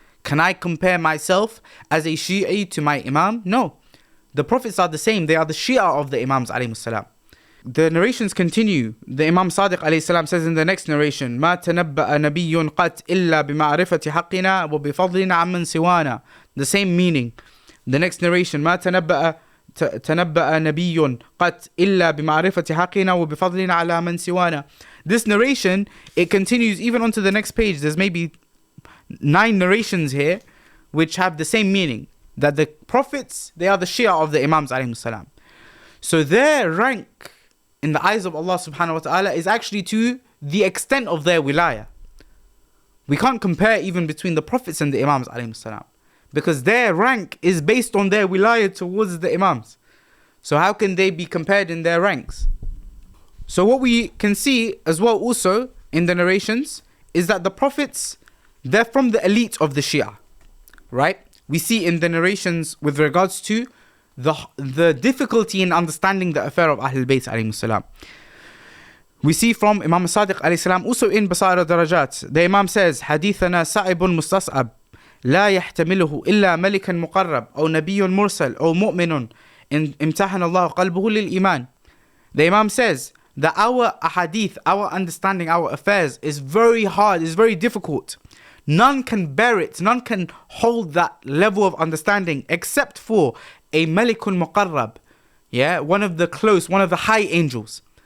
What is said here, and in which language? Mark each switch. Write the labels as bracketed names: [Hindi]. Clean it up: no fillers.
[English] Can I compare myself as a Shi'i to my Imam? No. The Prophets are the same. They are the Shi'a of the Imams alayhim salam. The narrations continue. The Imam Sadiq alayhi salam says in the next narration, [Arabic] ما تنبأ نبي قط إلا بمعرفة حقنا وبفضلنا عمن سوانا. [English] The same meaning. The next narration, [Arabic] ما تنبأ نبي قط إلا بمعرفة حقنا وبفضلنا على من سوانا. [English] This narration, it continues even onto the next page. There's maybe 9 narrations here which have the same meaning. That the prophets, they are the Shi'a of the Imams alayhi salam. So their rank in the eyes of Allah subhanahu wa ta'ala is actually to the extent of their wilayah. We can't compare even between the prophets and the Imams alayhi salam, because their rank is based on their wilayah towards the Imams. So how can they be compared in their ranks? So what we can see as well also in the narrations is that the prophets, they're from the elite of the Shi'a, right? We see in the narrations with regards to the difficulty in understanding the affair of Ahlulbayt alayhi salam. We see from Imam Sadiq alayhi salam also in Basair Darajat, the Imam says, [Arabic] حديثنا صعب مستصعب لا يحتمله إلا ملك مقرب أو نبي مرسل أو مؤمن امتحن الله قلبه للإيمان. [English] The Imam says that our ahadith, our understanding, our affairs is very hard, is very difficult. None can bear it, none can hold that level of understanding except for a malikun muqarrab, yeah, one of the close, one of the high angels.